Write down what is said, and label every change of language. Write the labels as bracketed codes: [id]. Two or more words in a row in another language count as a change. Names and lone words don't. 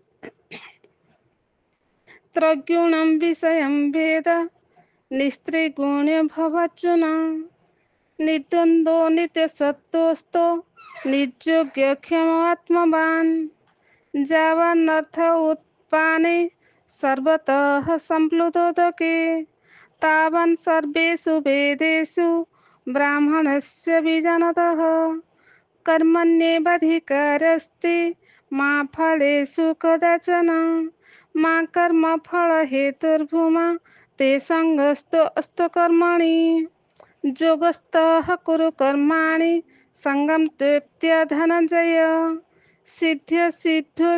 [sa] ତ୍ରୈଗୁଣ୍ୟଂ ବିଷୟଂ ବେଦ ନିସ୍ତ୍ରିଗୁଣ୍ୟ ଭବାର୍ଜୁନ ନିର୍ଦ୍ୱନ୍ଦ୍ୱ ନିତ୍ୟସତ୍ତ୍ୱସ୍ତ ନିର୍ଯୋଗ୍ୟକ୍ଷମ ଆତ୍ମବାନ୍ ଯାବାନର୍ଥ ଉତ୍ପାନେ ସର୍ବତଃ ସମ୍ପ୍ଲୁତୋଦକେ ତାବାନ୍ ସର୍ବେଷु ବେଦେଷु ବ୍ରାହ୍ମଣस्य ବିଜାନତः कर्मण्येवाधिकारस्ते मा फलेषु कदाचन मा कर्मफलहेतुर्भूमा ते सङ्गस्तु कर्मणि योगस्थः कुरु कर्माणि सङ्गं त्यक्त्वा धनञ्जय सिद्ध्य